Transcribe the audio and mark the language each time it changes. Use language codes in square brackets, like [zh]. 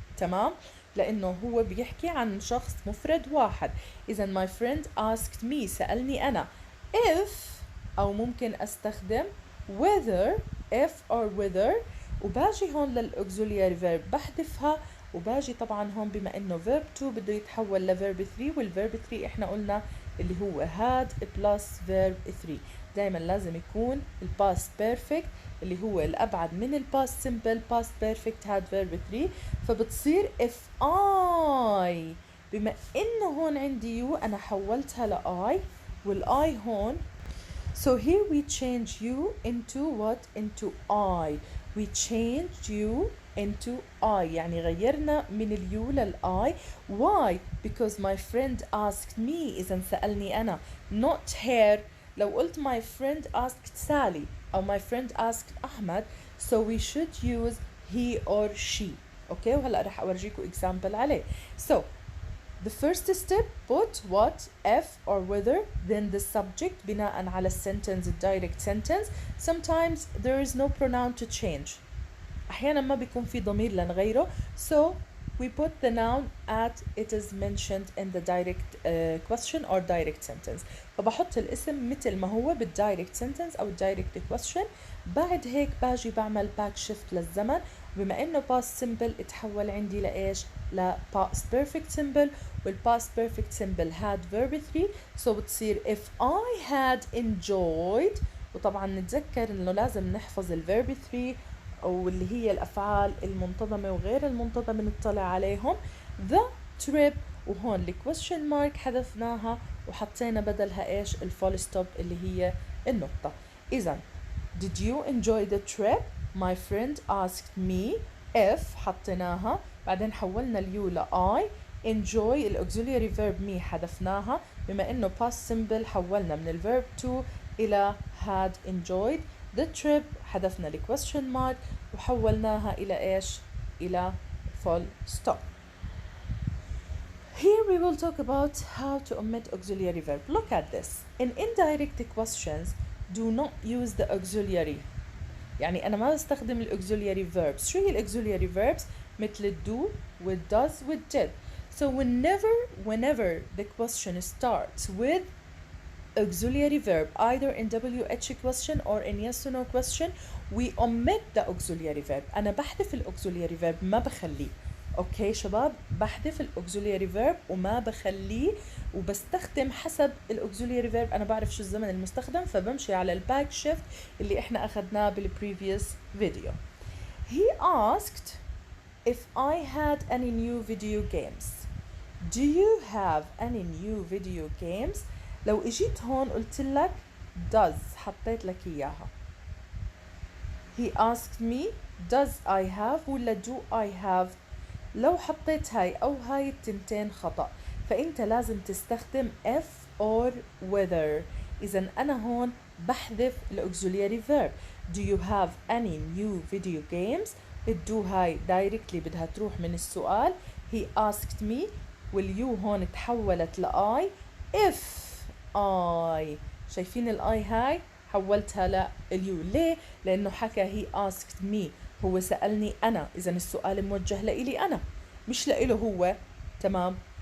[ar] تمام؟ لأنه هو بيحكي عن شخص مفرد واحد. إذا [en] my friend asked me [ar] سألني أنا. if أو ممكن أستخدم whether if or whether وباجي هون للauxiliary verb بحذفها. وباجي طبعا هون بما انه verb 2 بده يتحول لverb 3 والverb 3 احنا قلنا اللي هو had plus verb 3. دايما لازم يكون الباست بيرفكت اللي هو الابعد من الباست سمبل past perfect had verb 3. فبتصير if I بما انه هون عندي يو انا حولتها ل I والI هون. [en] So here we change you into what? Into I. We changed you into I [ar] يعني غيرنا من اليو للI. [en] Why? Because my friend asked me. [ar] إذا سألني أنا [en] not her. [ar] لو قلت [en] my friend asked Sally أو my friend asked Ahmed so we should use he or she. [ar] okay وهلأ رح أورجيكم example عليه. [en] So the first step put what if or whether then the subject بناء على sentence direct sentence. Sometimes there is no pronoun to change. [ar] أحيانا ما بيكون في ضمير لنغيره [en] so we put the noun at it is mentioned in the direct question or direct sentence. [ar] فبحط الاسم مثل ما هو بالdirect sentence أو direct question. بعد هيك باجي بعمل back shift للزمن. بما إنه past simple اتحول عندي لإيش؟ ل past perfect simple والpast perfect simple had verb 3 so بتصير [en] if I had enjoyed. [ar] وطبعا نتذكر إنه لازم نحفظ الverb 3 أو اللي هي الأفعال المنتظمة وغير المنتظمة نطلع عليهم. the trip وهون ال question mark حذفناها وحطينا بدلها إيش؟ الفول ستوب اللي هي النقطة. [en] إذا did you enjoy the trip? My friend asked me if [ar] حطيناها بعدين حولنا اليو [en] ل I. [ar] enjoy ال auxiliary verb me حذفناها بما إنه past simple حولنا من ال verb to إلى had enjoyed. the trip حذفنا ال question mark وحولناها إلى إيش؟ إلى full stop. [en] Here we will talk about how to omit auxiliary verb. Look at this. In indirect questions do not use the auxiliary. [ar] يعني أنا ما بستخدم ال auxiliary verbs. شو هي ال auxiliary verbs؟ مثل ال do with does with did. [en] So whenever the question starts with auxiliary verb either in WH question or in yes or no question we omit the auxiliary verb. [ar] أنا بحذف ال auxiliary verb ما بخليه. اوكي شباب بحذف ال auxiliary verb وما بخليه وبستخدم حسب ال auxiliary verb. أنا بعرف شو الزمن المستخدم فبمشي على ال back shift اللي احنا أخذناه بال previous video. [en] He asked if I had any new video games. Do you have any new video games؟ [ar] لو اجيت هون قلت لك does، حطيت لك اياها. [en] He asked me does I have ولا do I have. [ar] لو حطيت هاي أو هاي التنتين خطأ، فأنت لازم تستخدم if or whether. إذا أنا هون بحذف الauxiliary verb. [en] Do you have any new video games؟ [ar] الدو هاي directly بدها تروح من السؤال. [en] He asked me [ar] واليو هون تحولت لآي. if I، شايفين الآي هاي حولتها لليو. ليه؟ لأنه حكى [en] he asked me، [ar] هو سألني أنا، إذا السؤال موجه لإلي أنا مش لإله هو. تمام.